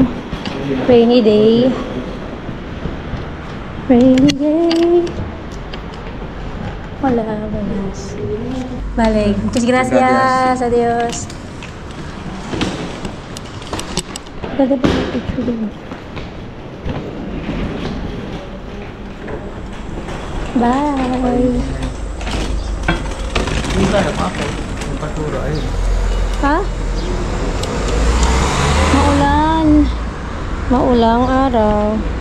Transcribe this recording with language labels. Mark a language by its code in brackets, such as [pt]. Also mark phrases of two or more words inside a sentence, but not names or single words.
[en] Rainy day. Rainy day. [tl] Wala. Balik. [es] Muchas gracias. Adios. [tl] Ganda pa yung picture din. Bye. Hindi ba na ako? Yung patura, ayun. Ha? Maulang araw.